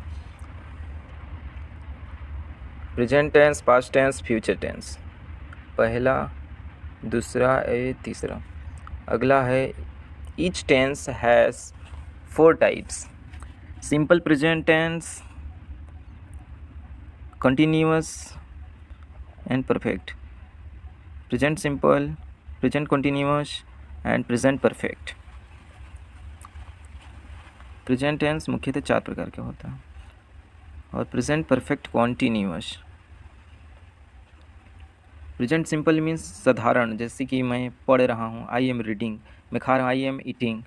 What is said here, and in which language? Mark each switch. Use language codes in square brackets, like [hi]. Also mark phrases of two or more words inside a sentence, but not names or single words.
[en] present tense, past tense, future tense, [hi] पहला, दूसरा, तीसरा। अगला है [en] each tense has 4 types: simple present tense, continuous and perfect, present simple, present continuous and present perfect। present tense [hi] मुख्यतः 4 प्रकार का होता है और [en] present perfect continuous. present simple means [hi] साधारण, जैसे कि मैं पढ़ रहा हूँ, [en] I am reading, [hi] मैं खा रहा हूँ, [en] I am eating.